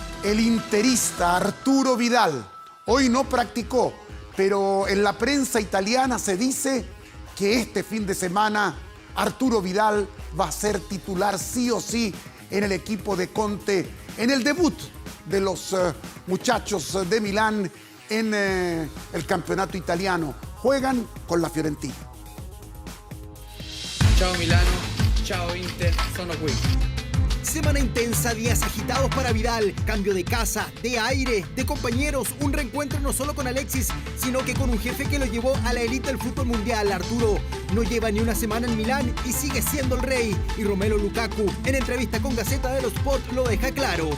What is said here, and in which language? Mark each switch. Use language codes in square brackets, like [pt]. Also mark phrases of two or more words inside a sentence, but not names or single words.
[es] el interista Arturo Vidal. Hoy no practicó, pero en la prensa italiana se dice que este fin de semana Arturo Vidal va a ser titular sí o sí en el equipo de Conte, en el debut de los muchachos de Milán en el campeonato italiano. Juegan con la Fiorentina. [it] Ciao Milano, ciao Inter, sono qui. [es] Semana intensa, días agitados para Vidal, cambio de casa, de aire, de compañeros, un reencuentro no solo con Alexis, sino que con un jefe que lo llevó a la élite del fútbol mundial. Arturo no lleva ni una semana en Milán y sigue siendo el rey. Y Romelu Lukaku, en entrevista con Gazzetta dello Sport, lo deja claro.